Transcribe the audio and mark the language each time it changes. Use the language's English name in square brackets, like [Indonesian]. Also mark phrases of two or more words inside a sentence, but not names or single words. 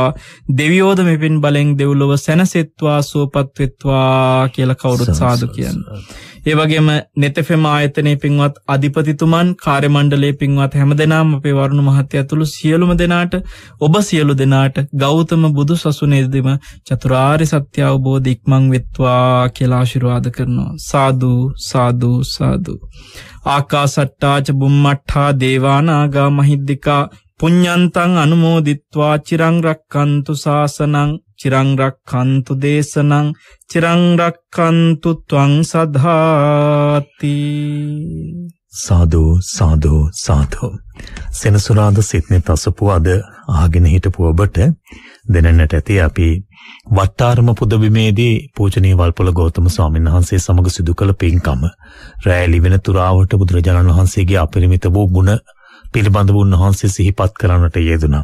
[Sinhala] දෙවියෝද මෙපින් බලෙන් දෙව්ලොව සැනසෙත්වා, සුවපත් වෙත්වා කියලා කවුරුත් සාදු කියන්නේ. ඒ වගේම නෙතෙෆෙම ආයතනයේ පින්වත් අධිපතිතුමන්, කාර්ය මණ්ඩලයේ පින්වත් හැමදෙනාම අපේ වරුණ මහත්තයා ඇතුළු සියලුම දෙනාට, ඔබ සියලු දෙනාට ගෞතම බුදු සසුනේදීම චතුරාර්ය සත්‍ය අවබෝධ ඉක්මන් වෙත්වා කියලා ආශිර්වාද කරනවා. සාදු සාදු සාදු. [Pali] ආකාසට්ටා ච බුම්මට්ඨා දේවානාගා මහිද්దికා පුඤ්ඤන්තං අනුමෝදිත්වා චිරං රක්ඛන්තු ශාසනං, චිරං රක්ඛන්තු දේශනං, චිරං රක්ඛන්තු ත්වං සදාති. [Sinhala] සාදු සාදු සාදු. සෙනසුරාදා සිට්නේ තසපු අද ආගෙන හිටපු ඔබට දෙනන්නට ඇති අපි වට්ටාරම පුදබිමේදී පූජනීය වල්පොළ ගෞතම ස්වාමීන් වහන්සේ සමග සිදු කළ පින්කම රැලි වෙන තුරාවට බුදුරජාණන් වහන්සේගේ අපරිමිත වූ ගුණ පිළිබඳව උන්වහන්සේ සිහිපත් කරන්නට යෙදුණා.